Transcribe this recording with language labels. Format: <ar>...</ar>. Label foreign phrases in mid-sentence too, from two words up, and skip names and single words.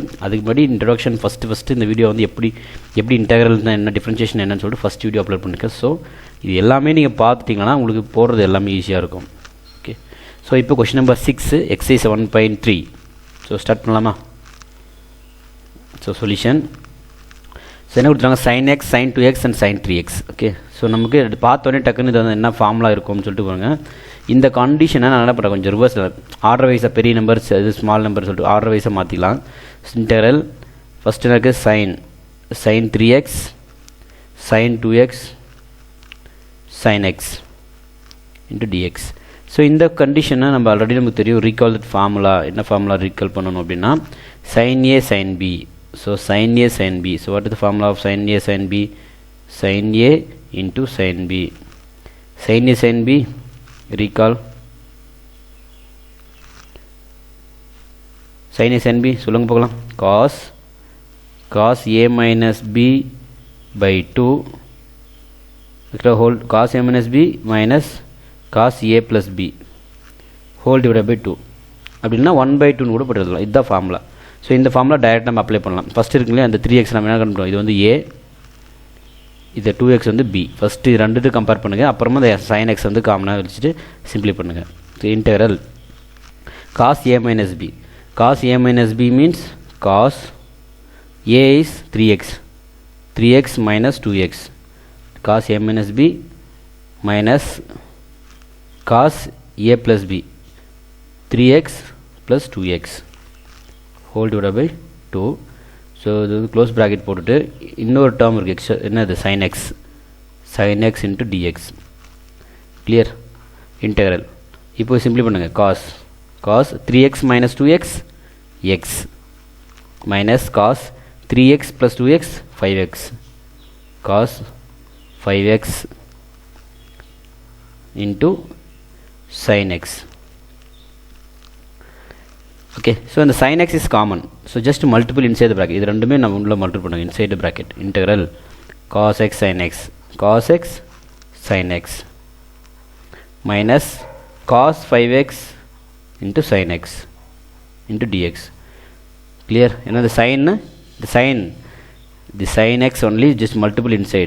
<ta>அதுக்கு முன்னாடி</ta> <en>introduction first</en> <ta>இந்த வீடியோ எப்படி இன்டெக்ரல் என்ன, டிஃப்ரென்ஷியேஷன் என்னன்னு சொல்லிட்டு</ta> <en>first video upload</en> <ta>பண்ணியிருக்கேன். ஸோ இது எல்லாமே நீங்கள் பார்த்துட்டிங்கன்னா உங்களுக்கு போடுறது எல்லாமே ஈஸியாக இருக்கும்.</ta> <en>okay, so</en> <ta>இப்போ</ta> <en>question number 6 exercise 1.3. so start</en> <ta>பண்ணலாமா?</ta> <en>so solution</en> <ta>என்ன கொடுத்துருக்காங்க,</ta> <en>sin x, sin 2x and sin 3x. okay, so</en> <ta>நமக்கு பார்த்தோன்னே டக்குன்னு இது என்ன ஃபார்முலா இருக்கும்னு சொல்லிட்டு போங்க. இந்த கண்டிஷனை நான் என்ன பண்ணுறேன், கொஞ்சம்</ta> <en>reverse order wise</en> <ta>பெரிய நம்பர்ஸ் இது</ta> <en>small number</en> <ta>சொல்லிட்டு</ta> <en>order wise</en> <ta>மாற்றிக்கலாம்.</ta> <en>integral first</en> <ta>எனக்கு</ta> <en>sin 3x, sin 2x, sin x into dx.</en> <ta>ஸோ இந்த கண்டிஷனை நம்ம ஆல்ரெடி நமக்கு தெரியும்.</ta> <en>recall that formula,</en> <ta>என்ன</ta> <en>formula recall</en> <ta>பண்ணணும் அப்படின்னா</ta> <en>sin a sin b. So sin a sin b. So what is the formula of sin a sin b? Sin a into sin b. Sin a sin b, recall. Sin a sin b</en> <ta>சொல்லுங்க பார்க்கலாம்.</ta> <en>cos a minus b by 2 whole cos a minus b minus cos a plus b whole divided by 2</en> <ta>அப்படின்னா 1/2 கூட போட்டுடலாம். இதுதான் ஃபார்முலா. ஸோ இந்த ஃபார்முலா டைரெக்டாக நம்ம அப்ளை பண்ணலாம். ஃபஸ்ட் இருக்குங்களே அந்த 3x நம்ம என்ன கண்டுபிடிப்போம், இது வந்து a, இது 2x வந்து b. ஃபஸ்ட்டு இது ரெண்டு கம்பேர் பண்ணுங்கள், அப்புறமா இந்த sin x வந்து காமனாக வச்சுட்டு சிம்பிளை பண்ணுங்கள்.</ta> <en>இன்டெக்ரல் cos a minus b. cos a minus b means cos a is 3x minus 2x. cos a minus b minus cos a plus b 3x plus 2x whole divided by 2.</en> <ta>ஸோ இது வந்து</ta> <en>close bracket</en> <ta>போட்டுட்டு இன்னொரு டேர்ம் இருக்குது எக்ஸ்ட்ரா, என்னது</ta> <en>sin x into dx.</en> <ta>கிளியர்? இன்டெக்ரல் இப்போ சிம்பிளி பண்ணுங்கள்.</ta> <en>cos 3x minus 2x x minus cos 3x plus 2x 5x cos 5x into sin x. okay, so இந்த sin x is common. so just multiple inside the bracket.</en> <ta>இது ரெண்டுமே நம்ம உள்ள மல்டிபிள் பண்ணுங்க</ta> <en>inside the bracket. இன்டெக்ரல் cos x sin x மைனஸ் cos 5x into sin x into dx. கிளியர்?</en> <ta>ஏன்னா இந்த</ta> <en>sin x only just multiple inside.</en>